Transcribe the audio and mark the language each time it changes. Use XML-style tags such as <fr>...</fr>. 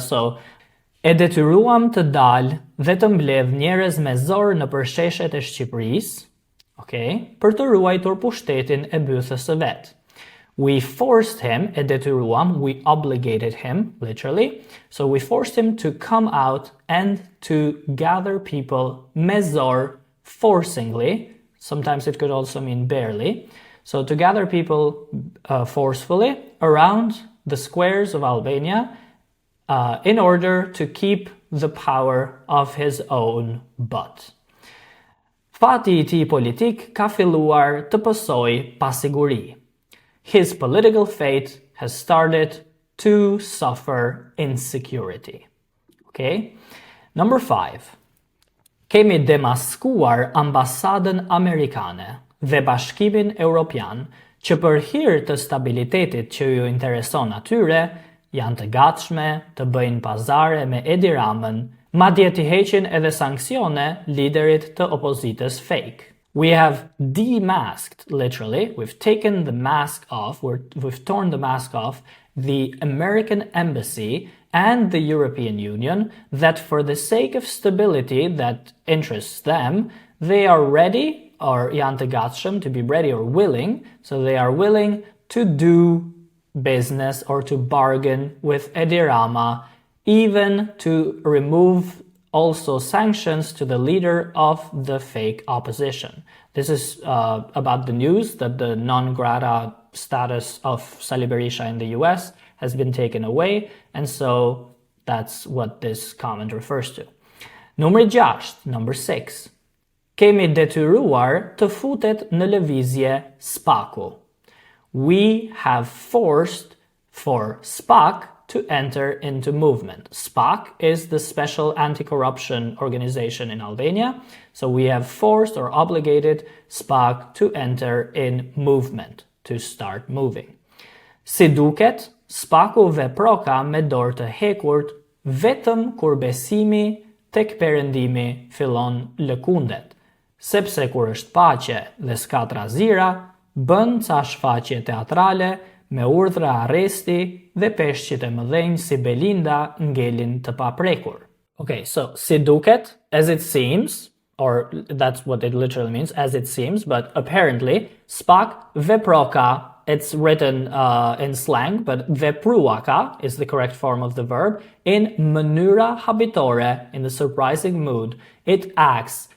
<en>So,</en> <sq>e detyruam të dalë dhe të mbledh njerëz me zor në përsheshet e Shqipërisë, për të ruajtur pushtetin e bythës së vet.</sq> <en>We forced him,</en> <sq>e detyruam,</sq> <en>we obligated him, literally. So we forced him to come out and to gather people</en> <sq>me zor,</sq> <en>forcingly. Sometimes it could also mean barely. So to gather people forcefully around the squares of Albania in order to keep the power of his own butt.</en> <sq>Fati I tij politik ka filluar të pësoj pasiguri.</sq> <en>His political fate has started to suffer insecurity. Okay? Number 5.</en> <sq>Kemi demaskuar ambasadën amerikane dhe bashkimin europian që për hir të stabilitetit që ju intereson atyre, janë të gatshme të bëjnë pazare me Edi Ramën, madje t'i heqin edhe sanksione liderit të opozitës fake.</sq> <en>We have demasked, literally, we've taken the mask off, we've torn the mask off, the American embassy and the European Union, that for the sake of stability that interests them, they are ready, or</en> <sq>janë të gatshëm,</sq> <en>to be ready or willing, so they are willing to do business or to bargain with Edi Rama, even to remove also sanctions to the leader of the fake opposition. This is about the news that the non grata status of Sali Berisha in the US has been taken away, and so that's what this comment refers to.</en> <sq>Numri 6,</sq> <en>number 6.</en> <sq>Kemi detyruar të futet në lëvizje SPAK-u.</sq> <en>We have forced for SPAK to enter into movement. SPAK is the Special Anti-Corruption Organization in Albania, so we have forced or obligated SPAK to enter in movement, to start moving.</en> <sq>Si duket, SPAK-u veproka me dorë të hekurt vetëm kur besimi tek perëndimi fillon lëkundet, sepse kur është paqe dhe s'ka trazira, bën ca shfaqje teatrale me urdhra arresti dhe peshqit e mëdhenj si Belinda ngelin të paprekur.</sq> <en>Okay, so</en> <sq>si duket,</sq> <en>as it seems, or that's what it literally means, as it seems, but apparently, SPAK veproka, it's written in slang, but vepruaka is the correct form of the verb, in</en> <sq>mënyra habitore,</sq> <en>in the surprising mood, it acts.</en>